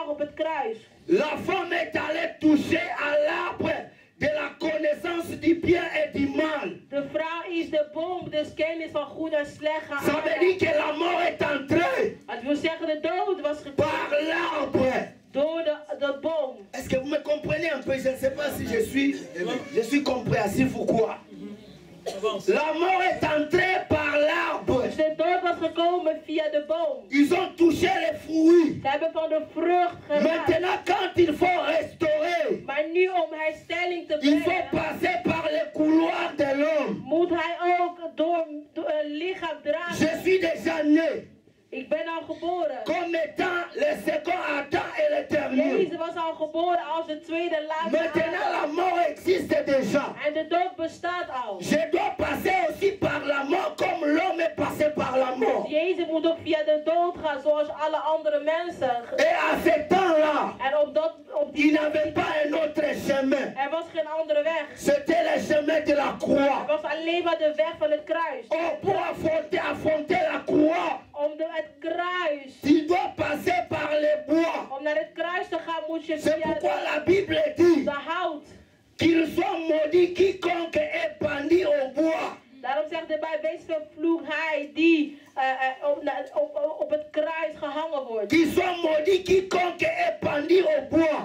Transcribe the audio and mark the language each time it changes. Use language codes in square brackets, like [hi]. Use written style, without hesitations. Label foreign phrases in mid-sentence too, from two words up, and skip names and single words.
[nl] het kruis. [fr] La femme est allée toucher à l'arbre de la connaissance du bien et du mal. [nl] De vrouw is de boom des kennis van goed en slecht gaan [fr] Ça veut dire que la mort est entrée [nl] Het wil zeggen de dood was gekomen [fr] par l'arbre. [nl] door de boom. [fr] Est-ce que vous me comprenez un peu? Je ne sais pas si je suis compréhensif ou quoi. La mort est entrée par l'arbre. [nl] Dus de dood was gekomen via de boom. [fr] Ils ont touché les fruits. [nl] Ze hebben van de vrucht geraakt. [fr] Maintenant, quand il faut restaurer, [nl] Maar nu om herstelling te [fr] il faut [nl] brengen, [fr] passer par les couloirs de l'homme. [nl] moet hij ook door een lichaam dragen. [fr] Je suis déjà né [nl] Ik ben al geboren. [fr] comme étant le second Adam et le dernier. [nl] Jezus was al geboren als de tweede en laatste [fr] Maintenant, la [nl] Adam. [fr] mort existe déjà. [nl] En de dood bestaat al. [fr] Je dois passer aussi par la mort comme l'homme est passé par la mort. [nl] Jezus moet ook via de dood gaan zoals alle andere mensen. [fr] Et à ce temps-là, [nl] En op [fr] il [nl] die [fr] n'avait pas un autre chemin. [nl] er was geen andere weg. [fr] C'était le chemin de la [nl] Er [fr] croix. [nl] was alleen maar de weg van het kruis. [fr] Oh, pour affronter la croix, [nl] Om het kruis, [fr] tu dois passer par les bois. [nl] om naar het kruis te gaan moet je [fr] C'est [nl] via [fr] pourquoi la [nl] de [fr] Bible dit [nl] hout. [fr] qu'il soit maudit quiconque est pendu au bois. [nl] Daarom zegt de Bijbel, wees vervloekt hij die op het kruis gehangen wordt. [fr] Qu'il soit maudit quiconque est pendu au bois.